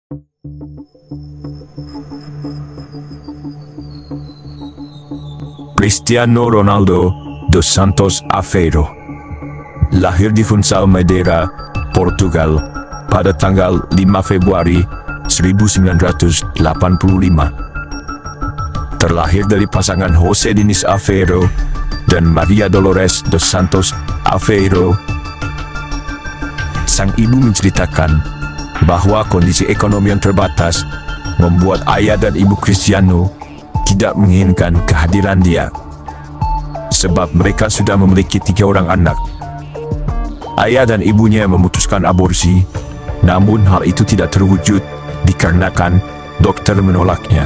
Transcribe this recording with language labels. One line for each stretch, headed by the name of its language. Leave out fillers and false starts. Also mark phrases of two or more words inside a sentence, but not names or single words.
Indonesian: Cristiano Ronaldo dos Santos Aveiro lahir di Funchal Madeira, Portugal pada tanggal 5 Februari 1985. Terlahir dari pasangan José Diniz Aveiro dan Maria Dolores dos Santos Aveiro. Sang ibu menceritakan bahwa kondisi ekonomi yang terbatas membuat ayah dan ibu Cristiano tidak menginginkan kehadiran dia, sebab mereka sudah memiliki 3 orang anak. Ayah dan ibunya memutuskan aborsi, namun hal itu tidak terwujud dikarenakan dokter menolaknya.